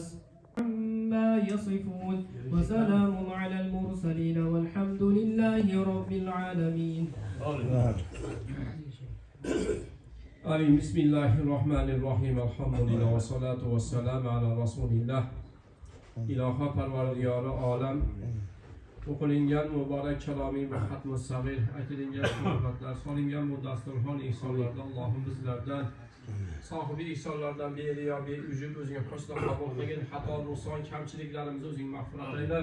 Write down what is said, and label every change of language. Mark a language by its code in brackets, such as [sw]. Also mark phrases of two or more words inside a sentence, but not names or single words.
[ar] عما يصفون وسلام على المرسلين والحمد لله رب العالمين. آمين. بسم الله الرحمن الرحيم. الحمد لله والصلاة والسلام على رسول الله. [uz] İlahi Parvardigori olam, o'qilingan muborak kaloming va xatmi sag'ir aytilingan suhbatlar solingan bu dasturxon insonlardan Allohim bizlardan Sohibi ihsonlardan beri yo beujub o'zingga husn qabul qilgin, xato nuqson kamchiliklarimizni o'zing mag'firat ayla.